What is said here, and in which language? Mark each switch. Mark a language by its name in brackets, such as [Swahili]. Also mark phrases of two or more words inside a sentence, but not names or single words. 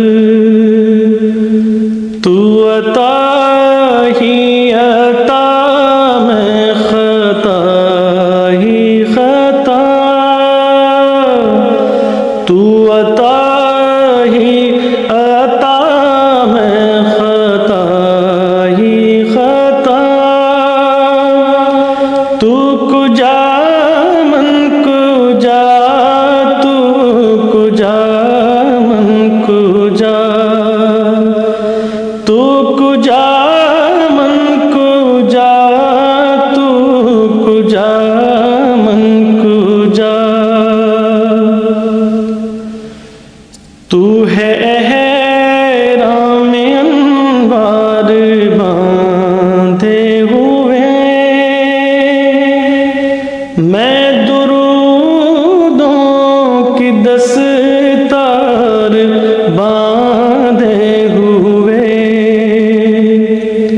[Urdu] تو عطا ہی عطا میں خطا ہی خطا، تو عطا ہی عطا میں خطا ہی خطا، [Persian] تو کجا من کجا، تو کجا من کجا، تو کجا من کجا، تو کجا من کجا، [Urdu] تو ہے احرام انوار باندھے ہوئے، میں درودوں کی دستار باندھے ہوئے،